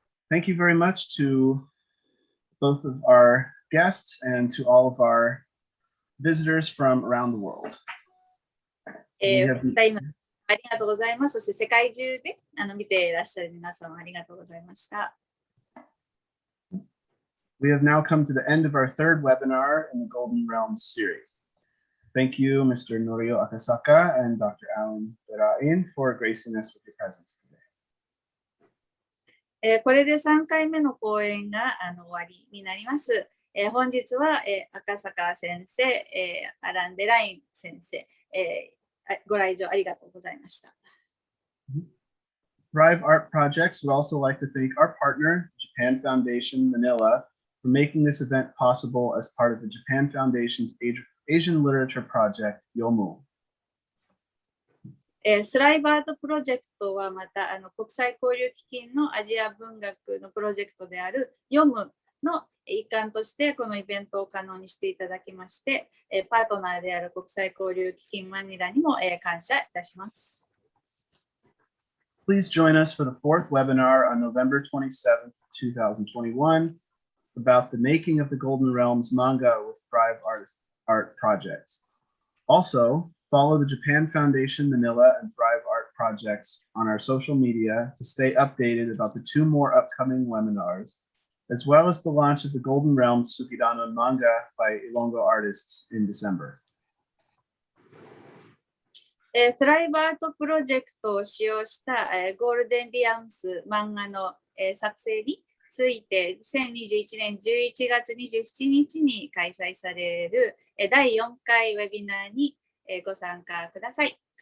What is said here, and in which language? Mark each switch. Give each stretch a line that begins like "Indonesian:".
English: Thank you very much to both of our guests and to all of our visitors from around the world. We have-
Japanese: ありがとうございます。そして世界中で見ていらっしゃる皆様ありがとうございました。
English: We have now come to the end of our third webinar in the Golden Realms series. Thank you, Mr. Norio Akasaka and Dr. Allan Derain for gracing us with your presence today.
Japanese: これで3回目の講演が終わりになります。本日は赤坂先生、アラン・デライン先生、ご来場ありがとうございました。
English: ThriveArt Projects would also like to thank our partner, Japan Foundation Manila, for making this event possible as part of the Japan Foundation's Asian Literature Project, YOMU.
Japanese: スライバートプロジェクトはまた国際交流基金のアジア文学のプロジェクトである YOMU の一環としてこのイベントを可能にしていただきまして、パートナーである国際交流基金マニラにも感謝いたします。
English: Please join us for the fourth webinar on November 27th, 2021 about the making of the Golden Realms manga with ThriveArt Projects. Also, follow the Japan Foundation Manila and ThriveArt Projects on our social media to stay updated about the 2 more upcoming webinars, as well as the launch of the Golden Realms Sugidanun manga by Ilongo artists in December.
Japanese: スライバートプロジェクトを使用したゴールデンリアムス漫画の作成について2021年11月27日に開催される第4回ウェビナーにご参加ください。